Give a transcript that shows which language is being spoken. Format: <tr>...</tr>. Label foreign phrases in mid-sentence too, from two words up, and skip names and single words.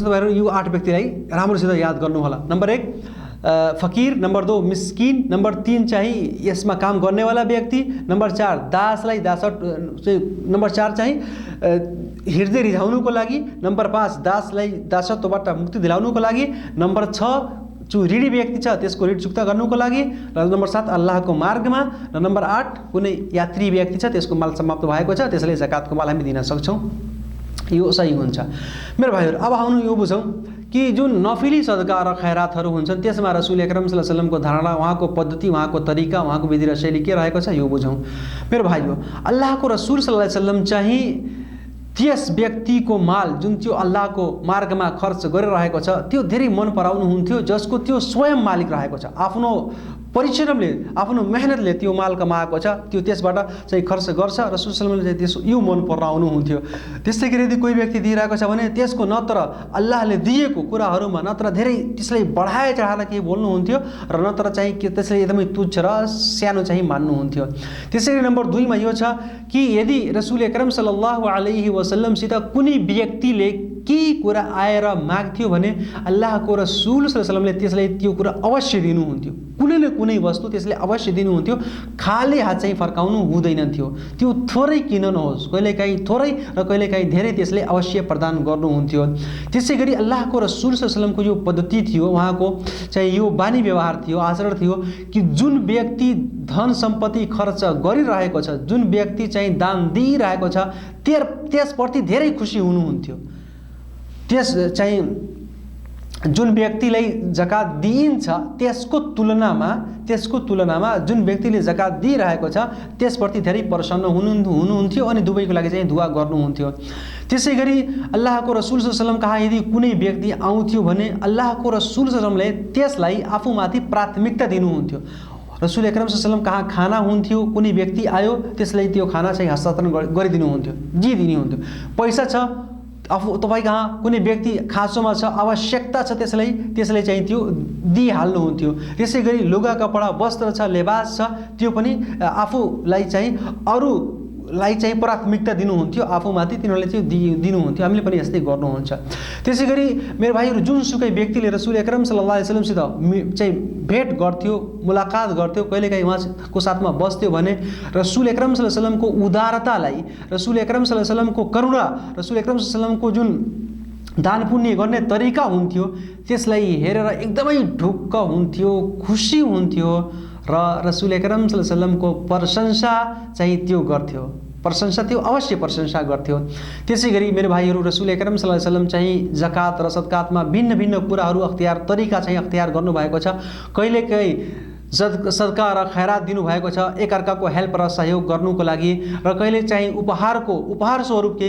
<ne>तपाईँहरू यो 8 व्यक्तिलाई राम्रोसित याद गर्नु होला। नम्बर 1 फकीर, नम्बर 2 मिस्किन, नम्बर 3 चाहिँ यसमा काम गर्नेवाला व्यक्ति, नम्बर 4 दासलाई नम्बर 4 चाहिँ हृदय रिझाउनुको लागि, नम्बर 5 दासलाई दासत्वबाट मुक्ति दिलाउनुको लागि, नम्बर 6 ऋणी व्यक्ति छ त्यसको ऋण चुक्ता गर्नुको लागि, र नम्बर 7 अल्लाहको मार्गमा, र नम्बर 8 कुनै यात्री व्यक्ति छ त्यसको माल समाप्त भएको छ, त्यसैले जकातको माल हामी दिन सक्छौँ। यो सही हुन्छ। मेरो भाइहरू, अब आउनु यो बुझौँ कि जुन नफिली सदका र खैरातहरू हुन्छन् त्यसमा रसूल अकरम</ne> <ar>صلى الله عليه وسلم</ar> <ne>धारणा, उहाँको पद्धति, उहाँको तरिका, उहाँको विधि र शैली के रहेको छ यो बुझौँ। मेरो भाइहरू, अल्लाहको रसूल</ne> <ar>صلى الله عليه وسلم</ar> <ne>चाहिँ त्यस व्यक्तिको माल जुन त्यो अल्लाहको मार्गमा खर्च गरिरहेको छ त्यो धेरै मन पराउनुहुन्थ्यो जसको त्यो स्वयं मालिक रहेको छ, आफ्नो परिश्रमले, आफ्नो मेहनतले त्यो माल कमाएको छ, त्यो त्यसबाट चाहिँ खर्च गर्छ। रसूल</ne> <ar>صلى الله عليه وسلم</ar> <ne>त्यसो यो मन पराउनुहुन्थ्यो। त्यसै गरी यदि कोही व्यक्ति दिइरहेको छ भने त्यसको नत्र अल्लाहले दिएको कुराहरूमा नत्र धेरै त्यसलाई बढाए चढाएर केही बोल्नुहुन्थ्यो र नत्र चाहिँ के त्यसलाई एकदमै तुच्छ र सानो चाहिँ मान्नुहुन्थ्यो। त्यसै गरी नम्बर 2 मा यो छ कि यदि रसूल अकरम</ne> <ar>صلى الله عليه وسلم</ar> <ne>कुनै व्यक्तिले केही कुरा आएर माग्थ्यो भने अल्लाहको रसूल</ne> <ar>صلى الله عليه وسلم</ar> <ne>त्यसलाई त्यो कुरा अवश्य दिनुहुन्थ्यो, कुनै न कुनै वस्तु त्यसले अवश्य दिनुहुन्थ्यो, खाली हात चाहिँ फर्काउनु हुँदैन थियो। त्यो थोरै किन नहोस्, कहिलेकाहीँ थोरै र कहिलेकाहीँ धेरै त्यसले अवश्य प्रदान गर्नुहुन्थ्यो। त्यसै गरी अल्लाहको रसूल</ne> <ar>صلى الله عليه وسلم</ar> <ne>यो पद्धति थियो, उहाँको चाहिँ यो बानी व्यवहार थियो, आचरण थियो कि जुन व्यक्ति धन सम्पत्ति खर्च गरिरहेको छ, जुन व्यक्ति चाहिँ दान दिइरहेको छ त्यसप्रति धेरै खुसी हुनुहुन्थ्यो। त्यस चाहिँ जुन व्यक्तिलाई जकात दिइन्छ त्यसको तुलनामा जुन व्यक्तिले जकात दिइरहेको छ त्यसप्रति धेरै प्रसन्न हुनुहुन्थ्यो अनि दुवैको लागि चाहिँ दुआ गर्नुहुन्थ्यो। त्यसै गरी अल्लाहको रसूल</ne> <ar>صلى الله عليه وسلم</ar> <ne>कहाँ यदि कुनै व्यक्ति आउँथ्यो भने अल्लाहको रसूल</ne> <ar>صلى الله عليه وسلم</ar> <ne>त्यसलाई आफूमाथि प्राथमिकता दिनुहुन्थ्यो। रसूल अकरम</ne> <ar>صلى الله عليه وسلم</ar> <ne>कहाँ खाना हुन्थ्यो, कुनै व्यक्ति आयो त्यसलाई त्यो खाना चाहिँ हस्तान्तरण गरिदिनुहुन्थ्यो, दिनुहुन्थ्यो। पैसा छ तपाईँ कहाँ कुनै व्यक्ति खाँचोमा छ, आवश्यकता छ त्यसलाई चाहिँ त्यो दिइहाल्नुहुन्थ्यो। त्यसै गरी लुगा कपडा वस्त्र छ, लेबास छ, त्यो पनि आफूलाई चाहिँ अरूलाई चाहिँ प्राथमिकता दिनुहुन्थ्यो, आफूमाथि तिनीहरूले चाहिँ दिनुहुन्थ्यो। हामीले पनि यस्तै गर्नुहुन्छ। त्यसै गरी मेरो भाइहरू, जुनसुकै व्यक्तिले रसूल अकरम</ne> <ar>صلى الله عليه وسلم</ar> <ne>चाहिँ भेट गर्थ्यो, मुलाकात गर्थ्यो, कहिलेकाहीँ उहाँको साथमा बस्थ्यो भने रसूल अकरम</ne> <ar>صلى الله عليه وسلم</ar> <ne>उदारतालाई, रसूल अकरम</ne> <ar>صلى الله عليه وسلم</ar> <ne>करुणा, रसूल अकरम</ne> <ar>صلى الله عليه وسلم</ar> <ne>जुन दान पुण्य गर्ने तरिका हुन्थ्यो त्यसलाई हेरेर एकदमै ढुक्क हुन्थ्यो, खुसी हुन्थ्यो र रसूल अकरम</ne> <ar>صلى الله عليه وسلم</ar> <ne>प्रशंसा चाहिँ त्यो गर्थ्यो, त्यो अवश्य प्रशंसा गर्थ्यो। त्यसै गरी मेरो भाइहरू, रसूल अकरम</ne> <ar>صلى الله عليه وسلم</ar> <ne>चाहिँ जकात र सदकातमा भिन्न भिन्न कुराहरू तरिका चाहिँ अख्तियार गर्नुभएको छ। कहिलेकाहीँ सदका र खैरात दिनुभएको छ एकअर्काको हेल्प र सहयोग गर्नुको लागि, र कहिले चाहिँ उपहार स्वरूप केही</ne>